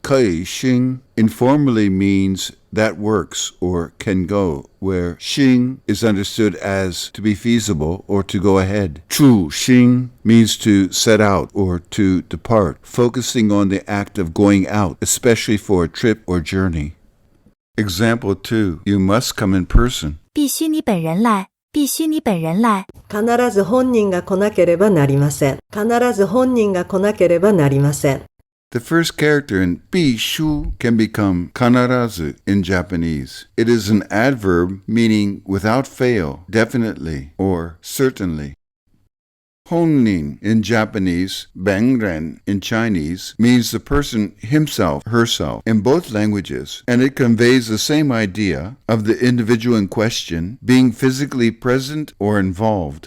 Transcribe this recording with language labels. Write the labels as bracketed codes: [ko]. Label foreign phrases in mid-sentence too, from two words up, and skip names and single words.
[zh] 可行 [en] informally means that works or can go, where xing is understood as to be feasible or to go ahead. [zh] 出行 [en] means to set out or to depart, focusing on the act of going out, especially for a trip or journey. Example 2. You must come in person. [zh] 必须你本人来，必须你本人来。 [ja] 必ず本人が来なければなりません。必ず本人が来なければなりません。 [en] The first character in 必須 can become 必ず in Japanese. It is an adverb meaning without fail, definitely, or certainly. Honnin in Japanese, Bangren in Chinese, means the person himself, herself, in both languages, and it conveys the same idea of the individual in question being physically present or involved.